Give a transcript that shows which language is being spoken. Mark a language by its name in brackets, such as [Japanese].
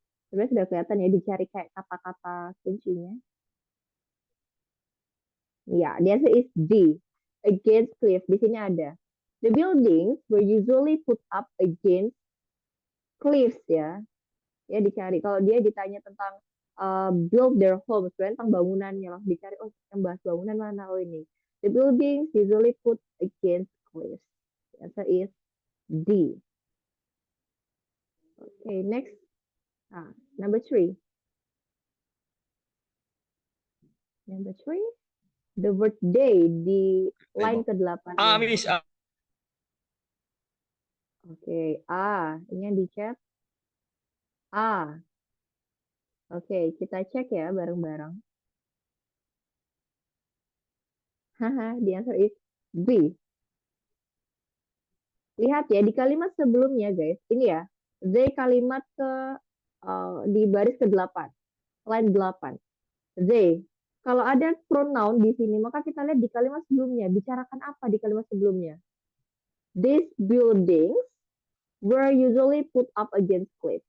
[Indonesian] Sebenarnya sudah kelihatan ya, dicari kayak kata-kata kuncinya. [English] Ya, the answer is D. Against cliff. [Indonesian] Di sini ada. [English] The buildings were usually put up against cliffs ya. [Indonesian] Ya dicari. Kalau dia ditanya tentang [English] build their homes, [Indonesian] tentang bangunannya lah. Dicari, oh yang bahas bangunan mana? Oh ini. [English] The buildings usually put against cliffs. The answer is D. Okay, next. Number 3. Number 3. The word day [Indonesian] di [English] line ke-8. Miss. [Indonesian] Oke, ini yang di chat. Oke, kita cek ya bareng-bareng. [English] Haha, the answer is B. [Indonesian] Lihat ya, di kalimat sebelumnya guys, ini ya, they kalimat di baris ke-8, line 8. They. Kalau ada pronoun di sini, maka kita lihat di kalimat sebelumnya, bicarakan apa di kalimat sebelumnya? [English] These buildings were usually put up against cliffs.